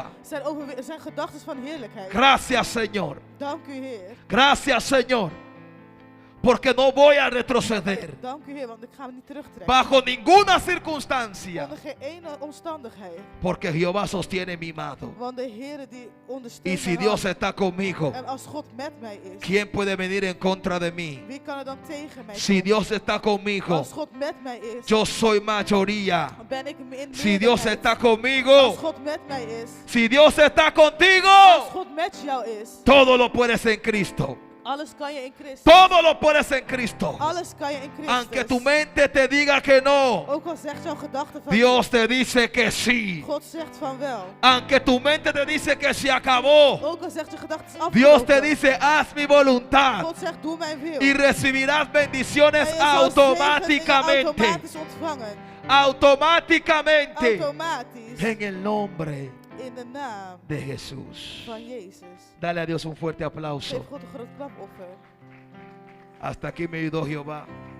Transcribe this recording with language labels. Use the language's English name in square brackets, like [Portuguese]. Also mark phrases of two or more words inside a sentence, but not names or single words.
[Dutch] Zijn gedachten van heerlijkheid. [Spanish] Gracias, Señor. [Dutch] Dank u, Heer. [Spanish] Gracias, Señor. Porque no voy a retroceder [Dutch] Dank u, Heer, want ik ga me niet terugtrekken. [Spanish] bajo ninguna circunstancia. [Dutch] Onder geen ene omstandigheid. [Spanish] Porque Jehová sostiene mi mano. [Dutch] Want de Heer die [Spanish] Y [Dutch] ondersteunt [Spanish] si [Dutch] mijn [Spanish] Dios [Dutch] hand. [Spanish] está conmigo, [Dutch] En als God met mij is, [Spanish] ¿quién puede venir en contra de mí? [Dutch] wie kan er dan tegen mij [Spanish] Si [Dutch] komen? [Spanish] Dios está conmigo, [Dutch] Als God met mij is, [Spanish] yo soy mayoría. [Dutch] dan ben ik in [Spanish] Si Dios [Dutch] meerderheid. [Spanish] está [Dutch] Als [Spanish] conmigo, [Dutch] God met mij is, [Spanish] si Dios está [Dutch] als [Spanish] contigo, [Dutch] God met jou is, [Spanish] todo lo puedes en Cristo. [Dutch] alles kan je in Christus. [Spanish] Todo lo puedes en Cristo. [Dutch] Alles kan je in Christus. [Spanish] Aunque tu mente te diga que no, [Dutch] Ook al zegt jouw gedachte van [Spanish] Dios te dice que sí. [Dutch] God zegt van wel. [Spanish] Aunque tu mente te dice que se acabó, [Dutch] Ook al zegt je gedachte is [Spanish] Dios te [Dutch] afgelopen. [Spanish] dice: haz mi voluntad [Dutch] God zegt doe mijn wil. [Spanish] y recibirás bendiciones [Dutch] En je zal zegeningen [Spanish] automáticamente. [Dutch] automatisch ontvangen. [Spanish] Automáticamente. [Dutch] Automatisch. [Spanish] En el nombre [Dutch] In de naam [Spanish] de Jesús. [Dutch] van Jezus. [Spanish] Dale a Dios un fuerte aplauso. [Dutch] Geef God een groot klapoffer. [Spanish] Hasta aquí me ayudó Jehová.